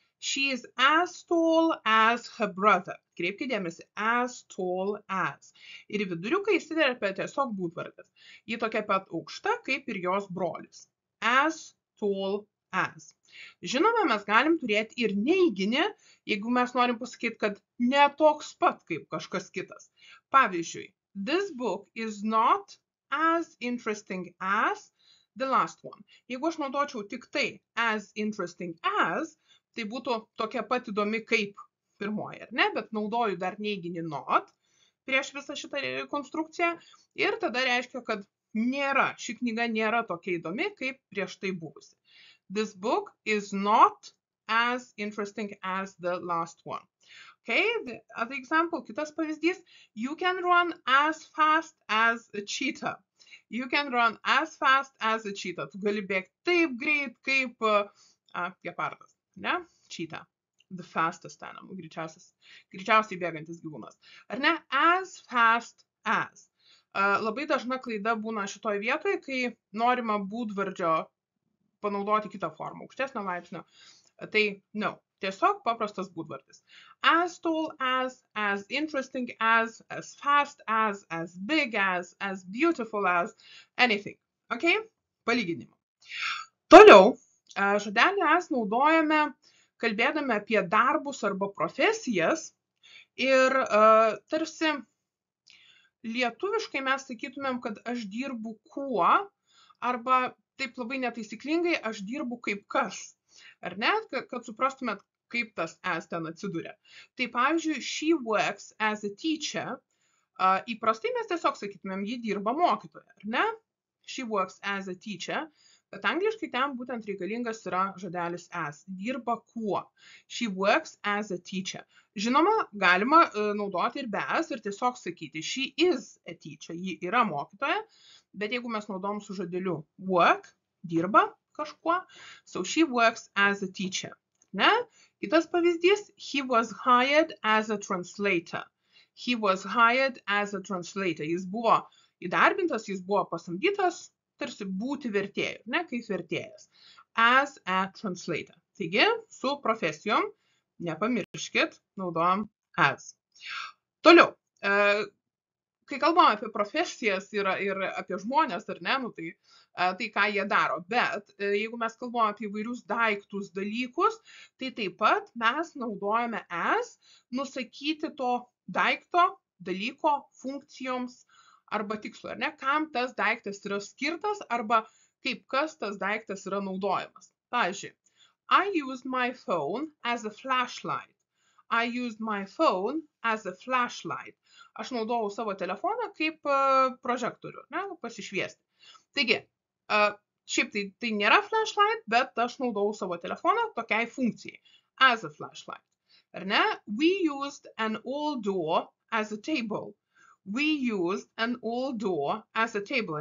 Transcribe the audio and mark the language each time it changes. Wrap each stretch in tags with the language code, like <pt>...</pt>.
<en>She is as tall as her brother.</en> <lt>Kreipkite dėmesį,</lt> <en>as tall as.</en> <lt>Ir viduriukai įsiterpia tiesiog būdvardas. Ji tokia pat aukšta kaip ir jos brolis.</lt> <en>As tall as.</en> <lt>Žinoma, mes galim turėti ir neiginį, jeigu mes norim pasakyti, kad ne toks pat kaip kažkas kitas.</lt> <en>Pavyzdžiui, this book is not as interesting as the last one.</en> <lt>Jeigu aš naudočiau tik tai</lt> <en>as interesting as,</en> <lt>tai būtų tokia pat įdomi kaip pirmoji, ar ne? Bet naudoju dar neiginį not prieš visą šitą konstrukciją ir tada reiškia, kad ši knyga nėra tokia įdomi kaip prieš tai buvusi.</lt> <en>This book is not as interesting as the last one. Okay, the other example,</en> <lt>kitas pavyzdys.</lt> <en>You can run as fast as a cheetah. You can run as fast as a cheetah.</en> <lt>Tu gali bėgti taip greit kaip gepardas, ne? Cheetah.</lt> <en>The fastest animal,</en> <lt>greičiausiai bėgantis gyvūnas. Ar ne?</lt> <en>As fast as.</en> <lt>Labai dažna klaida būna šitoj vietoje, kai norima būdvardžio panaudoti kitą formą, aukštesnio laipsnio. Tai no. Tiesiog paprastas būdvardis.</lt> <en>As tall as interesting as fast as big as beautiful as, anything.</en> <lt>Okay? Palyginimą. Toliau, žodelį as naudojame kalbėdami apie darbus arba profesijas ir tarsi lietuviškai mes sakytumėm, kad aš dirbu kuo, arba taip labai netaisyklingai aš dirbu kaip kas. Ar ne? Kad suprastumėt, kaip tas as ten atsiduria.</lt> <en>Tai pavyzdžiui, she works as a teacher.</en> <lt>Įprastai mes tiesiog sakytumėm, ji dirba mokytoja, ar ne?</lt> <en>She works as a teacher.</en> <lt>Bet angliškai ten būtent reikalingas yra žodelis as. Dirba kuo.</lt> <en>She works as a teacher.</en> <lt>Žinoma, galima naudoti ir be as ir tiesiog sakyti,</lt> <en>she is a teacher.</en> <lt>Ji yra mokytoja. Bet jeigu mes naudojam su žodeliu work, dirba kažkuo,</lt> <en>so she works as a teacher.</en> <lt>Ne? Kitas pavyzdys,</lt> <en>he was hired as a translator. He was hired as a translator.</en> <lt>Jis buvo įdarbintas, jis buvo pasamdytas, tarsi būti vertėju, ne, kaip vertėjas.</lt> <en>As a translator.</en> <lt>Taigi, su profesijom, nepamirškit, naudojam as. Toliau, kai kalbam apie profesijas ir apie žmonės, ar ne, tai ką jie daro. Bet jeigu mes kalbam apie įvairius daiktus, dalykus, tai taip pat mes naudojame as nusakyti to daikto, dalyko funkcijoms arba tikslo, ar ne, kam tas daiktas yra skirtas arba kaip kas tas daiktas yra naudojamas.</lt> <en>Pavyzdžiui, I used my phone as a flashlight. I used my phone as a flashlight.</en> <lt>Aš naudojau savo telefoną kaip prožektorių, ne, pasišviesti. Taigi, Šiaip tai nėra flashlight, bet aš naudojau savo telefoną tokiai funkcijai.</lt> <en>As a flashlight.</en> <lt>Ar ne?</lt> <en>We used an old door as a table. We used an old door as a table.</en>